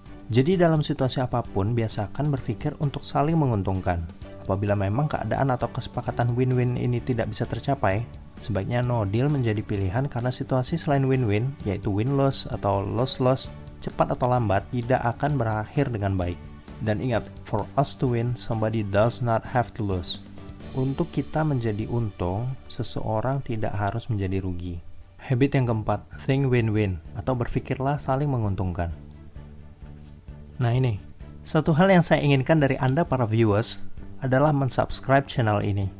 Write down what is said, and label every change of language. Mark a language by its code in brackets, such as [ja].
[id] Jadi dalam situasi apapun biasakan berpikir untuk saling menguntungkan. Apabila memang keadaan atau kesepakatan win-win ini tidak bisa tercapai, sebaiknya no deal menjadi pilihan karena situasi selain win-win, yaitu win-loss atau loss-loss, cepat atau lambat tidak akan berakhir dengan baik. Dan ingat, [en] for us to win, somebody does not have to lose. [id] Untuk kita menjadi untung, seseorang tidak harus menjadi rugi. Habit yang keempat, think win-win, atau berpikirlah saling menguntungkan. Nah ini, satu hal yang saya inginkan dari Anda para viewers adalah mensubscribe channel ini.